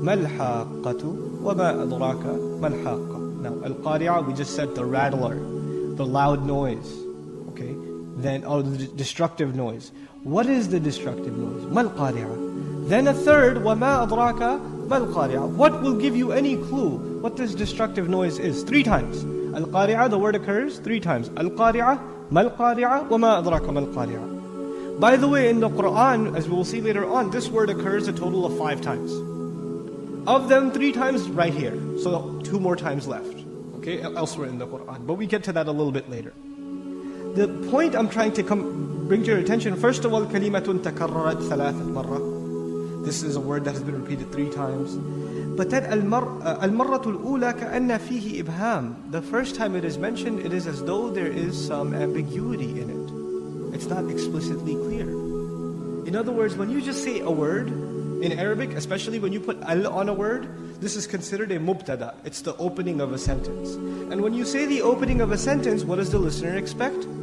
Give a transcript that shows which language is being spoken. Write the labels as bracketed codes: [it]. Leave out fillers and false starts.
[ar] ما الحاقة وما أدراك ما الحاقة. [en] Now, al-Qari'ah, we just said the rattler, the loud noise, okay? Then, the destructive noise. What is the destructive noise? [ar] ما القارعة. [en] Then a third, [ar] وما أدراك ما القارعة. [en] What will give you any clue what this destructive noise is? 3 times. Al-Qari'ah, the word occurs 3 times. [ar] Al-Qari'ah, ما القارعة, وما أدراك ما القارعة. [en] By the way, in the Quran, as we will see later on, this word occurs a total of 5 times. Of them, 3 times right here. So 2 more times left, okay, elsewhere in the Quran. But we get to that a little bit later. The point I'm trying to bring to your attention, first of all, [ar] كلمة تكررت 3 مرة. [en] This is a word that has been repeated 3 times. But that [ar] المرة الأولى كأن فيه إبهام. [en] The first time it is mentioned, it is as though there is some ambiguity in it. It's not explicitly clear. In other words, when you just say a word, in Arabic, especially when you put al on a word, this is considered a mubtada. It's the opening of a sentence. And when you say the opening of a sentence, what does the listener expect?